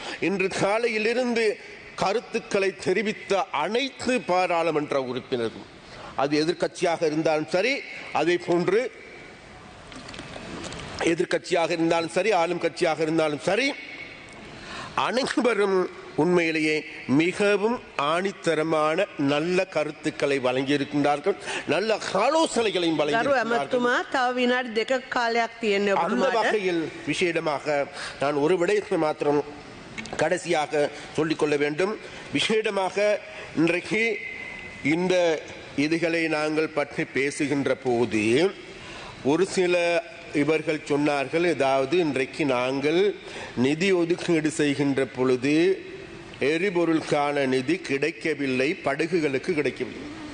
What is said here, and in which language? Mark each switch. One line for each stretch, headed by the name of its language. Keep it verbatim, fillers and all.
Tamil: இன்று காலையிலிருந்து கருத்துக்களை தெரிவித்த அனைத்து பாராளுமன்ற உறுப்பினர்கள், அது எதிர்கட்சியாக இருந்தாலும் சரி, அதே போன்று எதிர்கட்சியாக இருந்தாலும் சரி, ஆளும் கட்சியாக இருந்தாலும் சரி, அனைவரும் உண்மையிலேயே மிகவும் ஆணித்தரமான நல்ல கருத்துக்களை வழங்கியிருக்கின்றார்கள், நல்ல ஆலோசனைகளையும்
Sinhala: දරු ඇමතුමා තව විනාඩි දෙකක් කාලයක් තියෙන්න
Tamil: அந்த
Sinhala: ඔබතුමාට.
Tamil: வகையில் விசேடமாக நான் ஒரு விடயத்தை மாத்திரம் கடைசியாக சொல்லிக்கொள்ள வேண்டும். விசேடமாக இன்றைக்கு இந்த இதுகளை நாங்கள் பற்றி பேசுகின்ற போது ஒரு சில இவர்கள் சொன்னார்கள், ஏதாவது இன்றைக்கு நாங்கள் நிதி ஒதுக்கீடு செய்கின்ற பொழுது எரிபொருளுக்கான நிதி கிடைக்கவில்லை, படகுகளுக்கு கிடைக்கவில்லை.